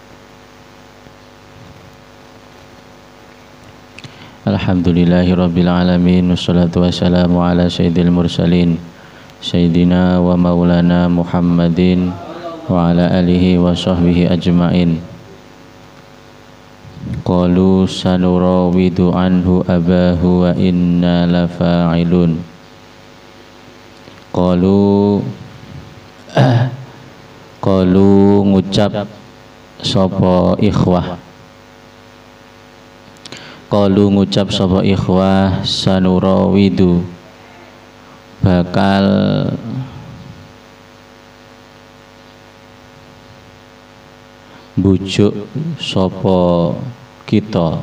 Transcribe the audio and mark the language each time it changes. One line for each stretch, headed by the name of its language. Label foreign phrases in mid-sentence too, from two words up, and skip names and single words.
Arabic: الحمد لله رب العالمين والصلاة والسلام على سيد المرسلين سيدنا ومولانا محمد وعلى آله وصحبه أجمعين. قالوا سنراود عنه أباه وإنا لفاعلون.
Javanese: Qalu ngucap sapa ikhwah. Qalu ngucap sapa ikhwah sanurawidu bakal bujuk sapa kita.